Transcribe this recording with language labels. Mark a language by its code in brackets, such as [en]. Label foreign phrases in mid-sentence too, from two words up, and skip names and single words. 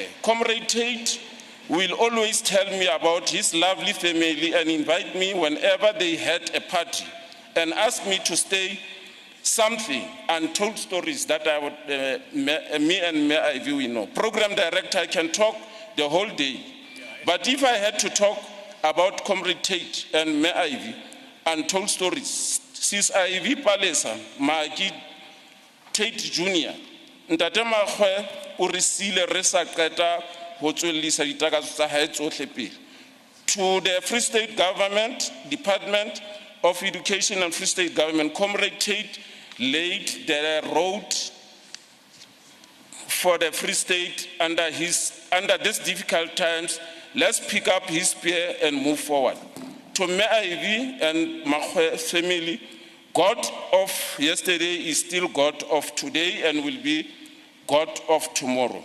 [en] Comrade Tate will always tell me about his lovely family and invite me whenever they had a party and ask me to stay something, untold stories that I would, me and Me Ivy we know. Program director, I can talk the whole day. But if I had to talk about Comrade Tate and Me Ivy, untold stories, Sis Ivy Palesa, Maki Tate Jr., Tate Makgoe [st] o re sile re sa qeta ho tswellisa ditakaso tsa hae tsohle pele. [en] To the Free State Government, Department of Education and Free State Government, Comrade Tate laid the road for the Free State under these difficult times. Let's pick up his spear and move forward. To Me Ivy and Makgoe family, God of yesterday is still God of today and will be God of tomorrow.